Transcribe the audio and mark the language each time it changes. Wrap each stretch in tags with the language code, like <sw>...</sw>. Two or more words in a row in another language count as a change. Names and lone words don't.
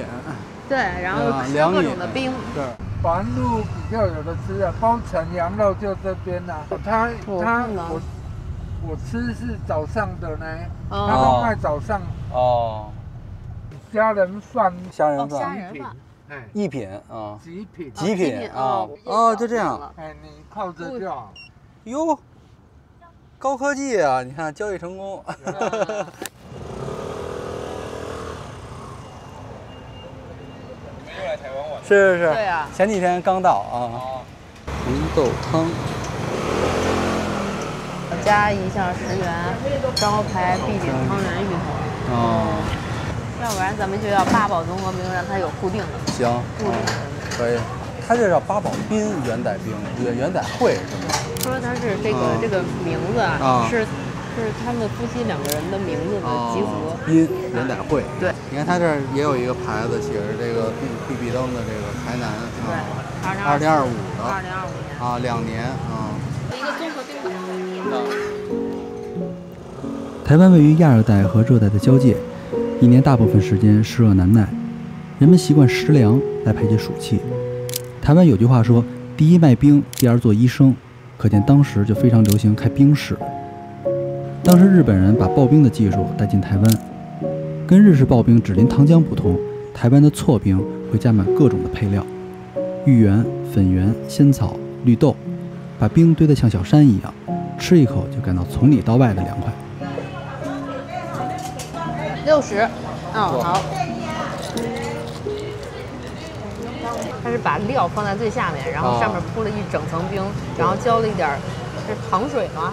<zh>对，然后吃各种的冰。对。环路比较有的吃的，包城羊肉就这邊啦。我吃是早上的呢，他都賣早上。哦。蝦仁飯。蝦仁飯。蝦仁飯。一品啊。極品啊。哦，就這樣。哎，你靠着就好。喲，高科技啊！你看交易成功。是。对啊。前幾天剛到啊。紅豆湯。加一项10元，招牌必点湯圓芋頭。哦。要不然咱們就要八寶綜合冰，讓它有固定的。行。固定的。可以。它這叫八寶冰元仔冰，元仔會是嗎？說它是這個名字啊，是他們夫妻2個人的名字的集合。冰元仔會。對。你看它這兒也有一個牌子，寫着這個必比登的這個台南啊，2025的。2025年。啊，2年啊。一個綜合冰板。台灣位於亞熱帶和熱帶的交界，一年大部分時間濕熱難耐，人們習慣食涼來排解暑氣。台灣有句話說：“第一賣冰，第二做醫生”，可見當時就非常流行開冰室。當時日本人把刨冰的技術帶進台灣，跟日式刨冰只淋糖漿不同，台灣的錯冰會加滿各種的配料，芋圓、粉圓、仙草、綠豆，把冰堆得像小山一樣，吃一口就感到從裡到外的涼快。 60，好。它是把料放在最下面，然後上面鋪了一整層冰，然後澆了一點是糖水嗎？</zh>